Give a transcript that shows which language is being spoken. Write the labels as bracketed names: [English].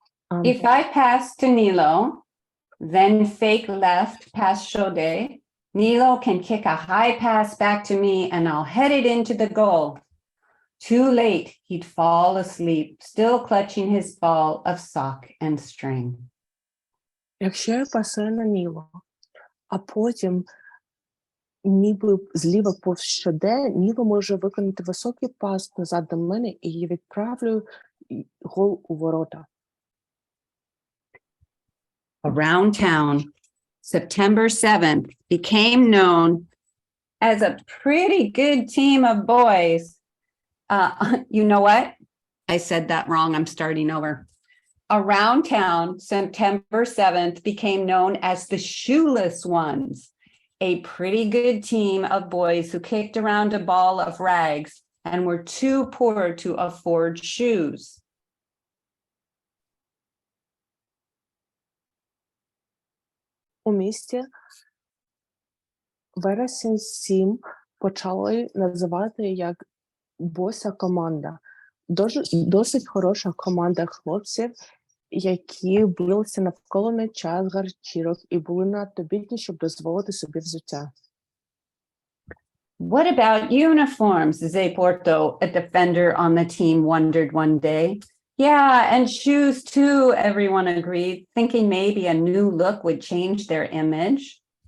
[English] If I pass to Nilo, then fake left past Chaudet, Nilo can kick a high pass back to me and I'll head it into the goal. Too late, he'd fall asleep, still clutching his ball of sock and string. [Ukrainian] Якщо я пасую на Ніло, а потім ніби зліва повз Шоде, Ніло може виконати високий пас назад до мене і я відправлю гол у ворота. [English] Around town, September 7th became known as a pretty good team of boys. You know what? I said that wrong. I'm starting over. Around town, September 7th became known as the Shoeless Ones, a pretty good team of boys who kicked around a ball of rags and were too poor to afford shoes. [Ukrainian] У місті вересень 7 почали називати як боса команда. Досить хороша команда хлопців, які билися навколо м'яча з гарчірок і були надто бідні, щоб дозволити собі взуття. [English] What about uniforms? Zé Porto, a defender on the team, wondered one day. Yeah, and shoes too, everyone agreed, thinking maybe a new look would change their image.